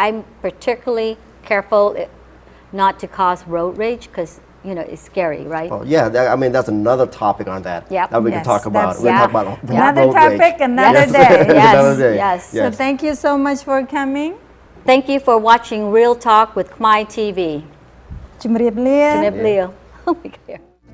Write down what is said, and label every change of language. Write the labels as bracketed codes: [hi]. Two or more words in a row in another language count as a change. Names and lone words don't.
[en] I'm particularly careful not to cause road rage, because it's scary, right? Well, yeah, that's another topic on that. Yep. That we can Yes, talk about. that's- We'll Yeah. talk about Another road rage. topic, another Yes. day. Yes, Another day. yes. So thank you so much for coming. Thank you for watching Real Talk with Khmer TV. [km] ជំរាបលា ជំរាបលា. [en] Oh my God.